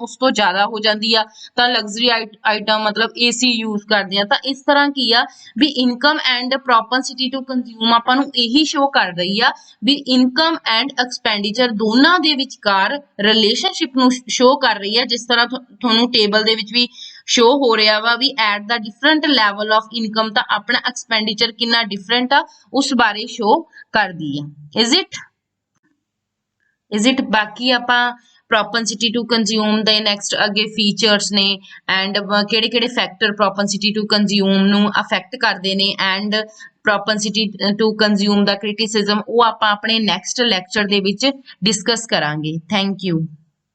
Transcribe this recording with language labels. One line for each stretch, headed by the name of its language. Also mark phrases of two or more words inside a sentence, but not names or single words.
Punjabi: ਉਸ ਤੋਂ ਜ਼ਿਆਦਾ ਹੋ ਜਾਂਦੀ ਆ ਤਾਂ
English: luxury item
Punjabi: ਮਤਲਬ
English: AC use
Punjabi: ਕਰਦੇ ਆ ਤਾਂ ਇਸ ਤਰ੍ਹਾਂ ਕੀ ਆ ਵੀ
English: income and propensity to consume
Punjabi: ਆਪਾਂ ਨੂੰ ਇਹੀ ਸ਼ੋ ਕਰ ਰਹੀ ਆ ਵੀ
English: income and expenditure
Punjabi: ਦੋਨਾਂ ਦੇ ਵਿਚਕਾਰ ਰਿਲੇਸ਼ਨਸ਼ਿਪ ਨੂੰ ਸ਼ੋ ਕਰ ਰਹੀ ਆ ਜਿਸ ਤਰ੍ਹਾਂ ਤੁਹਾਨੂੰ ਟੇਬਲ ਦੇ ਵਿੱਚ ਵੀ ਸ਼ੋ ਹੋ ਰਿਹਾ ਵਾ ਵੀ
English: at the different level of income
Punjabi: ਤਾਂ ਆਪਣਾ ਐਕਸਪੈਂਡੀਚਰ ਕਿੰਨਾ ਡਿਫਰੈਂਟ ਆ ਉਸ ਬਾਰੇ ਸ਼ੋ ਕਰਦੀ ਆ
English: is it
Punjabi: ਬਾਕੀ ਆਪਾਂ
English: propensity to consume
Punjabi: ਦੇ ਨੈਕਸਟ ਅੱਗੇ ਫੀਚਰਸ ਨੇ ਐਂਡ ਕਿਹੜੇ ਕਿਹੜੇ ਫੈਕਟਰ
English: propensity to consume
Punjabi: ਨੂੰ ਅਫੈਕਟ ਕਰਦੇ ਨੇ ਐਂਡ
English: propensity to consume
Punjabi: ਦਾ ਕ੍ਰਿਟਿਸਿਜ਼ਮ ਉਹ ਆਪਾਂ ਆਪਣੇ
English: next lecture
Punjabi: ਦੇ ਵਿੱਚ ਡਿਸਕਸ ਕਰਾਂਗੇ
English: thank you